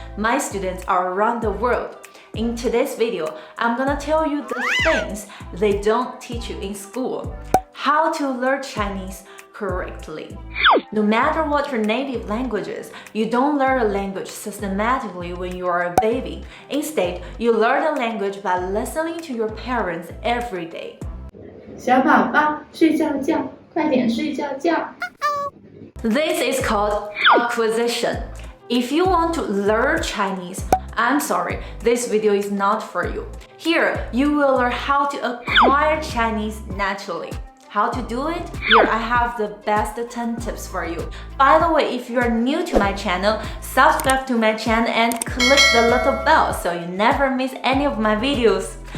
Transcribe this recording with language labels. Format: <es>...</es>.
<en>My students are around the world. In today's video, I'm gonna tell you the things they don't teach you in school. How to learn Chinese correctly. No matter what your native language is, you don't learn a language systematically when you are a baby. Instead, you learn a language by listening to your parents every day.</en> <zh>小宝宝睡觉觉，快点睡觉觉。</zh> <en>This is called acquisition. If you want to learn Chinese, I'm sorry, this video is not for you. Here, you will learn how to acquire Chinese naturally. How to do it? Here I have the best 10 tips for you. By the way, if you are new to my channel, subscribe to my channel and click the little bell so you never miss any of my videos.</en>